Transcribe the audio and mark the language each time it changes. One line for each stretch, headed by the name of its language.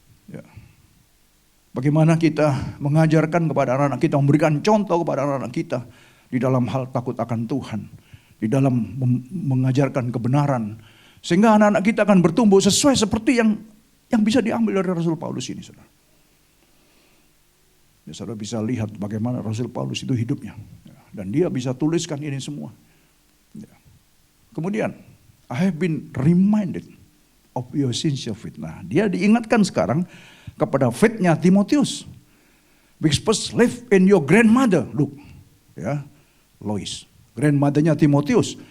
Indonesian: Ya. Bagaimana kita mengajarkan kepada anak-anak kita, memberikan contoh kepada anak-anak kita di dalam hal takut akan Tuhan, di dalam mengajarkan kebenaran, sehingga anak-anak kita akan bertumbuh sesuai seperti yang bisa diambil dari Rasul Paulus ini, saudara. Ya, saudara bisa lihat bagaimana Rasul Paulus itu hidupnya, ya, dan dia bisa tuliskan ini semua. Ya. Kemudian,
English: I have been reminded of your sincere faith.
Indonesian: Nah, dia diingatkan sekarang kepada faith-nya Timotius.
English: Which first live in your grandmother, look, ya, Lois, grandmother-nya Timotius.